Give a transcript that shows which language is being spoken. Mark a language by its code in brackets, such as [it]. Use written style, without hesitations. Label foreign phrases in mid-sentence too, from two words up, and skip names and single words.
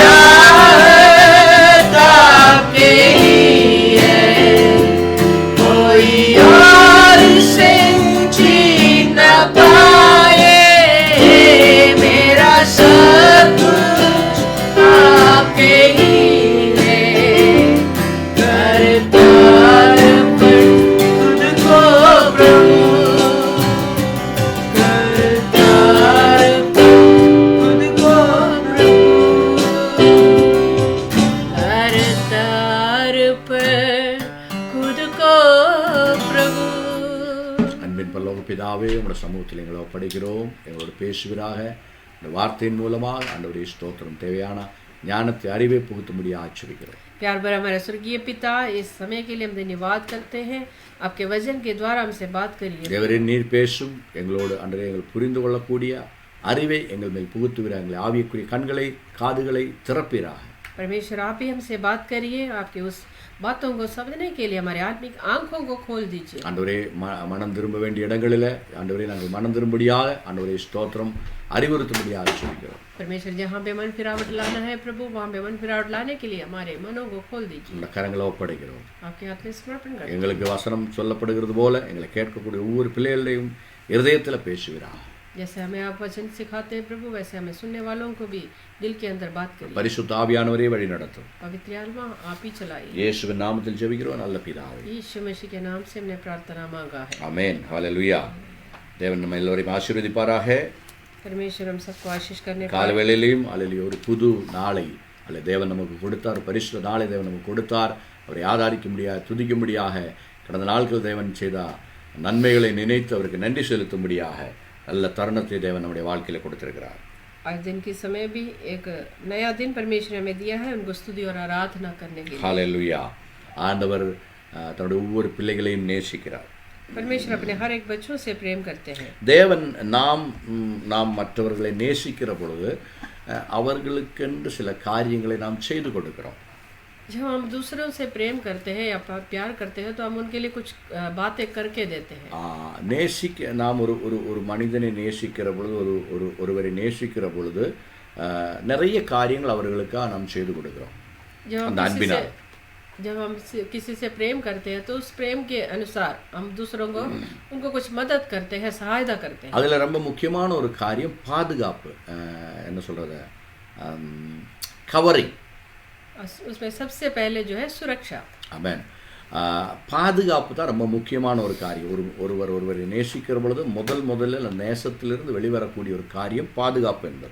[hi] चाहत आपके लिए कोई और इसे छीन न पाए मेरा सब कुछ आपके लिए करता अर्पण खुद को प्रभु करता अर्पण खुद को प्रभु करता अर्पण खुद को प्रभु [ta] அன்பின் பரலோக பிதாவே உம்முடைய சமூகத்தில் எங்களை ஒப்படைக்கிறோம் எங்களோடு பேசுவீராக இந்த வார்த்தையின் மூலமாக ஆண்டவரே ஸ்தோத்திரம் தேவையான ஞானத்தை அறிவை புகுத்தும்படியாக ஆச்சரிக்கிறோம் [hi] प्यार भरा हमारे स्वर्गीय पिता इस समय के लिए हम धन्यवाद करते हैं आपके वचन के द्वारा हमसे बात करिए [ta] தேவரே நீர் பேசும் எங்களோடு ஆண்டவரே எங்கள் புரிந்து கொள்ளக்கூடிய அறிவை எங்கள் மேல் புகுத்துவீராக எங்களை ஆவியக்குரிய கண்களை காதுகளை திறப்பீராக [hi] परमेश्वर आप ही हमसे बात करिए आपके उस बातों को समझने के लिए हमारे आत्मिक आंखों को खोल दीजिए [ta] ஆண்டவரே மனம் திரும்ப வேண்டிய இடங்களில் ஆண்டவரே நாங்கள் மனம் திரும்படியாக ஆண்டவரே ஸ்தோத்திரம் அறிவுறுத்தும்படியாக ஆச்சரிக்கிறோம் [hi] परमेश्वर जहाँ पे मन फिरावट लाना है प्रभु वहाँ पे मन फिरावट लाने के लिए हमारे मनों को खोल दीजिए [ta] இந்த கரங்களை ஒப்படைக்கிறோம் [hi] आपके हाथ में समर्पण करते हैं। [ta] எங்களுக்கு வசனம் சொல்லப்படுகிறது போல எங்களை கேட்கக்கூடிய ஒவ்வொரு பிள்ளைகளையும் இருதயத்தில் பேசுவீராக [hi] जैसे हमें आप वचन सिखाते हैं प्रभु वैसे हमें सुनने वालों को भी दिल के अंदर बात करिए [ta] பரிசுத்த ஆவியானவரே வழி நடத்தும் [hi] पवित्र आत्मा आप ही चलाइए [ta] இயேசுவின் நாமத்தில் ஜெபிக்கிறோம் நல்ல பிதாவே [hi] यीशु मसीह के नाम से हमने प्रार्थना मांगा है [ta] ஆமென் ஹல்லேலூயா தேவன் நம்ம எல்லோரையும் ஆசீர்வதிப்பாராக [hi] परमेश्वर हम सबको आशीष करने [ta] காலவேளையிலும் அல்லேலூயா ஒரு புது நாளை அல்ல தேவன் நமக்கு கொடுத்தார் பரிசுத்த நாளை தேவன் நமக்கு கொடுத்தார் அவரை ஆராதிக்கும்படியாக துதிக்கும்படியாக கடந்த நாட்கள் தேவன் செய்த நன்மைகளை நினைத்து அவருக்கு நன்றி செலுத்தும்படியாக நல்ல தருணத்தை தேவன் நம்முடைய வாழ்க்கையில் கொடுத்திருக்கிறார் [hi] आज दिन के समय भी एक नया दिन परमेश्वर हमें दिया है उनको स्तुति और आराधना करने के लिए [ta] ஹல்லேலூயா ஆண்டவர் தன்னுடைய ஒவ்வொரு பிள்ளைகளையும் நேசிக்கிறார் [hi] परमेश्वर अपने हर एक बच्चों से प्रेम करते हैं [ta] தேவன் நாம் மற்றவர்களை நேசிக்கிற பொழுது அவர்களுக்கென்று சில காரியங்களை நாம் செய்து கொடுக்கிறோம் [hi] जब हम दूसरों से प्रेम करते हैं या प्यार करते हैं तो हम उनके लिए कुछ बातें करके देते हैं [ta] நாம் ஒரு மனிதனை நேசிக்கிற பொழுது ஒருவரை நேசிக்கிற பொழுது நிறைய காரியங்கள் அவர்களுக்காக நாம் செய்து கொடுக்கிறோம் [hi] जब [ta] அந்த அன்பினால் [hi] हम किसी से प्रेम करते हैं तो उस प्रेम के अनुसार हम दूसरों को उनको कुछ मदद करते हैं, सहायता करते हैं। [ta] அதில் ரொம்ப முக்கியமான ஒரு காரியம் பாதுகாப்பு, என்ன சொல்கிறது, கவரிங். [hi] उसमें सबसे पहले जो है सुरक्षा। [ta] ஆமென். பாதுகாப்பு தான் ரொம்ப முக்கியமான ஒரு காரியம். ஒருவரை நேசிக்கிற பொழுது முதல்ல அந்த நேசத்திலிருந்து வெளிவரக்கூடிய ஒரு காரியம் பாதுகாப்பு என்பது.